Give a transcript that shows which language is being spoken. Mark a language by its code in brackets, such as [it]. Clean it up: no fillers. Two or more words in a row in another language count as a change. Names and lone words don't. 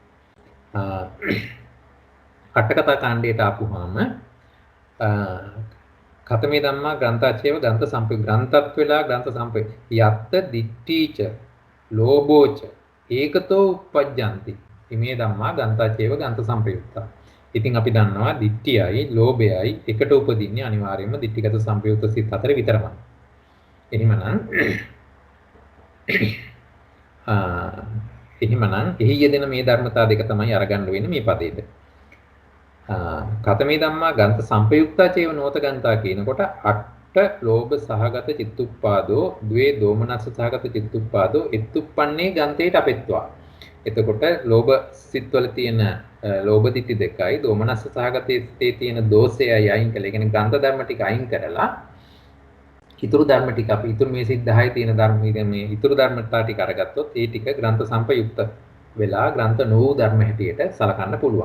[si] අටකතා කාණ්ඩයට ආපුවාම [pi] කතමේ ධම්මා ග්‍රන්ථාචේව ග්‍රන්ථ සංපයුක්ත [si] ග්‍රන්ථත් වෙලා [pi] ග්‍රන්ථ සංපයුක්ත යත්ත දිට්ඨීච ලෝභෝච ඒකතෝ උපජ්ජಂತಿ මේ ධම්මා ග්‍රන්ථාචේව ග්‍රන්ථ සංපයුක්තා. [si] ඉතින් අපි දන්නවා දිට්ඨියයි ලෝභයයි එකට උපදින්නේ අනිවාර්යයෙන්ම දිට්ඨිගත සංපයුක්ත සිත් හතර විතරමයි. එහෙමනම් එහි යෙදෙන මේ ධර්මතා දෙක තමයි අරගන්න වෙන්නේ මේ පදේට. [pi] කතමේ ධම්මා ගන්ත සංපයුක්තා චේව නෝත ගන්තා කියනකොට අට ලෝභ සහගත චිත්තුප්පාදෝ ද්වේ දෝමනස්ස සහගත චිත්තුප්පාදෝ එත්තුප්පන්නේ ගන්තේට අපෙත්වා. [si] එතකොට ලෝභ සිත්වල තියෙන ලෝභ දිටි දෙකයි දෝමනස්ස සහගතයේ තියෙන දෝෂයයි අයින් කළා. ඒ කියන්නේ ගන්ත ධර්ම ටික අයින් කරලා ඉතුරු ධර්ම ටික අපි ඉතුරු මේ සිත් 10 තියෙන ධර්ම මේ ඉතුරු ධර්මතා ටික අරගත්තොත් ඒ ටික ග්‍රන්ථ සංපයුක්ත වෙලා ග්‍රන්ථ නෝ ධර්ම හැටියට සලකන්න පුළුවන්.